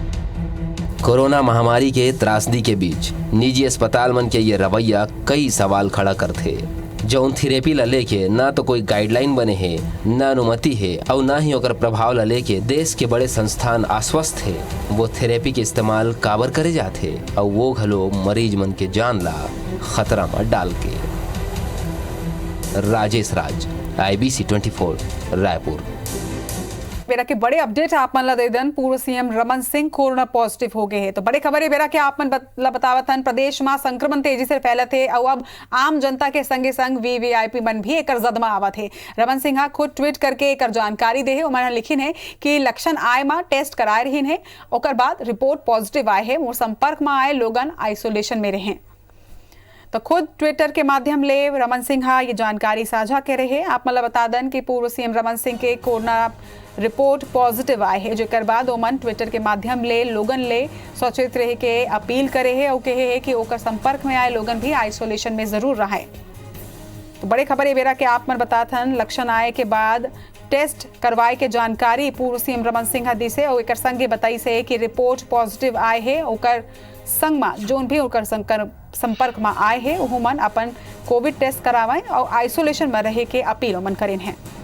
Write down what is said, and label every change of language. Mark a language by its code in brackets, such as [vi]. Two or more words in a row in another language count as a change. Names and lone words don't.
[hne] कोरोना महामारी के त्रासदी के बीच निजी अस्पताल मन के ये रवैया कई सवाल खड़ा करते। जौन थेरेपी ला लेके ना तो कोई गाइडलाइन बने है, न अनुमति है और ना ही ओकर प्रभाव ला लेके देश के बड़े संस्थान आश्वस्त है, वो थेरेपी के इस्तेमाल काबर करे जाते और वो घलो मरीज मन के जान ला खतरा में डाल के। राजेश राज, IBC 24 रायपुर। बेरा के बड़े अपडेट आप मन ला दे दन। पूर्व CM रमन सिंह कोरोना पॉजिटिव हो गए हैं, तो बड़े खबर है बेरा के आप मन बतावत हन। प्रदेश में संक्रमण तेजी से फैलत है और अब आम जनता के संगे संग VVIP मन भी एक जदमा आवत है। रमन सिंह खुद ट्वीट करके एक जानकारी दे है। उन्होंने लिखिन है कि लक्षण आए में टेस्ट कराए रहीन है, ओकर बाद रिपोर्ट पॉजिटिव आए है। मोर संपर्क में आए लोगन आइसोलेशन में रहे। तो खुद ट्विटर के माध्यम ले रमन सिंहा ये जानकारी साझा कर रहे हैं। आप मतलब बता दें कि पूर्व सीएम रमन सिंह के कोरोना रिपोर्ट पॉजिटिव आए है, जेकर बाद ओमन ट्विटर के माध्यम ले लोगन ले सचेत रहे के अपील करे है और कहे है कि ओकर संपर्क में आए लोगन भी आइसोलेशन में जरूर रहे। तो बड़े खबर ये बेरा के आप मन बताथन लक्षण आए के बाद टेस्ट करवाए के जानकारी पूर्व सीएम रमन सिंह दी से और एक संगे बताई से कि रिपोर्ट पॉजिटिव आए है ओकर संग में जोन भी ओकर संपर्क में आए है ओहू मन अपन कोविड टेस्ट करावें और आइसोलेशन में रहे के अपील मन करें हैं।